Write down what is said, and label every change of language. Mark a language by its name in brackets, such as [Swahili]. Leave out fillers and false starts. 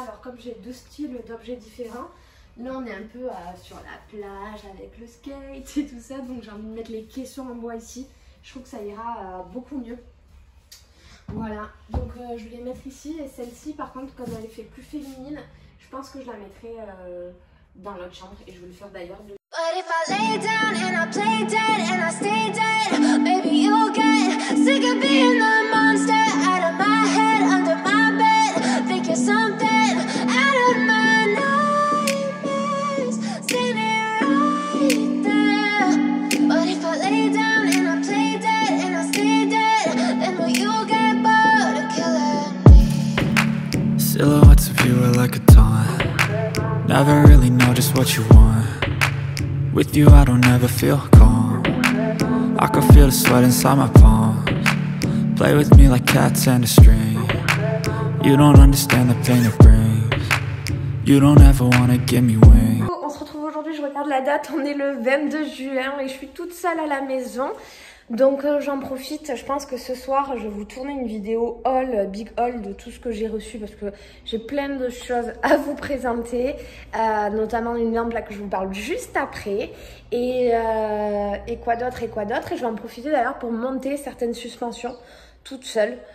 [French] Alors comme j'ai 2 styles d'objets différents, là on est un peu sur la plage avec le skate et tout ça. Donc j'ai envie de mettre les caissons en bois ici. Je trouve que ça ira beaucoup mieux. Voilà, donc je vais les mettre ici. Et celle-ci par contre, comme elle est fait plus féminine, je pense que je la mettrai dans l'autre chambre. Et je vais le faire d'ailleurs de... [English] But if I lay down and I play dead and I stay dead, maybe you'll get sick of being the monster out of my head, under my bed. Think you're something out of my nightmares, standing right there. But if I lay down and I play dead and I stay dead, then will you get bored of killing me? Silhouettes of you are like a taunt. Never really know just what you want. With you I don't ever feel calm. I can feel the sweat inside my palms. Play with me like cats and a string. You don't understand the pain it brings. You don't ever wanna give me wings. [French] On se retrouve aujourd'hui, je regarde la date, on est le 22 juin et je suis toute seule à la maison. Donc j'en profite, je pense que ce soir je vais vous tourner une vidéo haul, big haul de tout ce que j'ai reçu parce que j'ai plein de choses à vous présenter, notamment une lampe là que je vous parle juste après et quoi d'autre et je vais en profiter d'ailleurs pour monter certaines suspensions. toute seule.